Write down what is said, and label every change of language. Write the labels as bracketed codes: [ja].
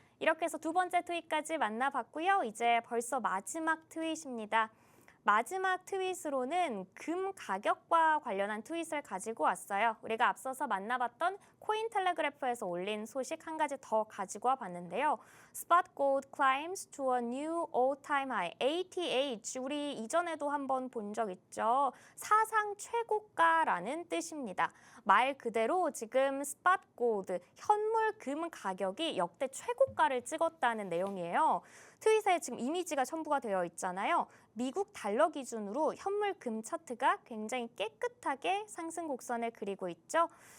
[ko] 이렇게 해서 두 번째 트윗까지 만나봤고요. 이제 벌써 마지막 트윗입니다. 마지막 트윗으로는 금 가격과 관련한 트윗을 가지고 왔어요. 우리가 앞서서 만나봤던 코인텔레그래프에서 올린 소식 한 가지 더 가지고 와봤는데요. [en] Spot gold climbs to a new all-time high. [ko] ATH, 우리 이전에도 한번 본 적 있죠. 사상 최고가라는 뜻입니다. 말 그대로 지금 스팟 골드, 현물 금 가격이 역대 최고가를 찍었다는 내용이에요. 트윗에 지금 이미지가 첨부가 되어 있잖아요. 미국 달러 기준으로 현물 금 차트가 굉장히 깨끗하게 상승 곡선을 그리고 있죠.